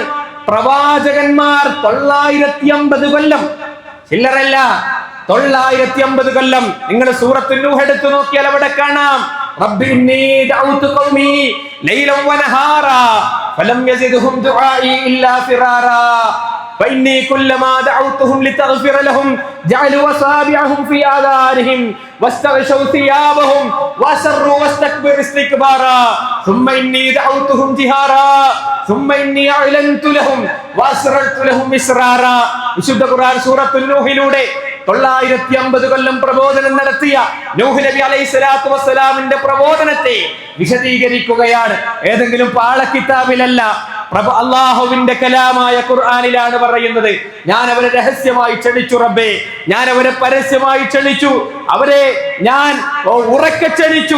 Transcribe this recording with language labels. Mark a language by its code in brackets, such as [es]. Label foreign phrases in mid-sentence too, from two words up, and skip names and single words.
[ml] പ്രവാചകന്മാർ 950 കൊല്ലം, ചില്ലറല്ല, 950 കൊല്ലം. നിങ്ങൾ സൂറത്ത് നൂഹ് എടുത്തു നോക്കിയാൽ അവിടെ കാണാം, [ar] رب إني دعوت قومي ليلا ونهارا فلم يزدهم دعائي إلا فرارا فإني كلما دعوتهم لتغفر لهم جعلوا أصابعهم في آذانهم واستغشوا ثيابهم وأسروا واستكبروا استكبارا ثم إني دعوتهم جهارا ثم إني أعلنت لهم وأسررت لهم إسرارا. [ml] വിശുദ്ധ ഖുർആൻ സൂറത്തുൽ നൂഹിലൂടെ 950 കൊല്ലം പ്രബോധനം നടത്തിയ നൂഹ് നബി [ar] عليه الصلاة والسلام [ml] പ്രബോധനത്തെ വിശദീകരിക്കുകയാണ്. ഏതെങ്കിലും പാളക്കിതാബിലല്ല, അള്ളാഹുവിന്റെ കലാമായ ഖുർആനിലാണ് പറയുന്നത്. ഞാൻ അവരെ രഹസ്യമായി ക്ഷണിച്ചു റബ്ബേ, ഞാൻ അവരെ പരസ്യമായി ക്ഷണിച്ചു, അവരെ ഞാൻ ഉറക്കെ ക്ഷണിച്ചു.